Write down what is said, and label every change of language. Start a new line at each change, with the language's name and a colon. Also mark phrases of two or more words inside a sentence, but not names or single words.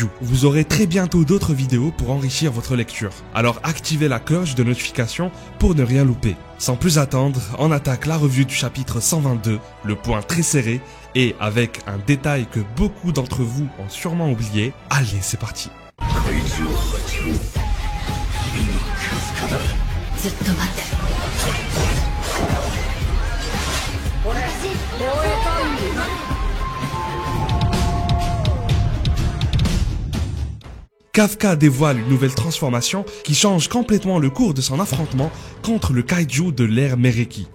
French: Vous aurez très bientôt d'autres vidéos pour enrichir votre lecture. Alors activez la cloche de notification pour ne rien louper. Sans plus attendre, on attaque la revue du chapitre 122, le point très serré, et avec un détail que beaucoup d'entre vous ont sûrement oublié. Allez, c'est parti.
Japanese: ずっと待ってる。
French: Kafka dévoile une nouvelle transformation qui change complètement le cours de son affrontement contre le kaiju de l'ère Mereki.